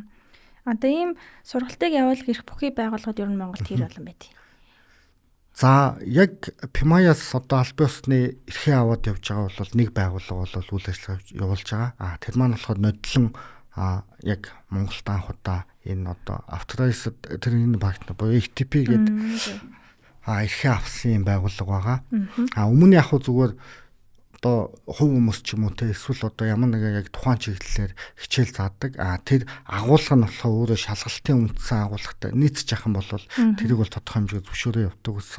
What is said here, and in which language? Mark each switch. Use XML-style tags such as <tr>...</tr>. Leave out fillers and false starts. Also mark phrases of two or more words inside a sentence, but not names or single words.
<mn>Одоо ийм сургалтыг явуулах эрх бүхий байгууллагууд ер нь Монголд хэр олон байдаг? За яг PMI-аас одоо албан ёсны эрхээ аваад явж байгаа бол нэг байгууллага бол үйл ажиллагаа явуулж байгаа. Тэр маань болохоор нодлон яг Монголд анх удаа энэ одоо</mn> <en>authorized training partner</en> <mn>буюу FTP гэдэг эрхээ авсан юм байгууллага байгаа. Өмнө яг зүгээр одоо хувь хүмүүс ч юм уу те эсвэл одоо ямар нэгэн яг тухайн чиглэлээр хичээл заадаг. Тэр агуулга нь болохоор өөрөө шалгалтын үндсэн агуулгатай нийцж яхан бол тэрийг бол тодорхой хэмжээгээр зөвшөөрөө явдаг гэсэн.</mn>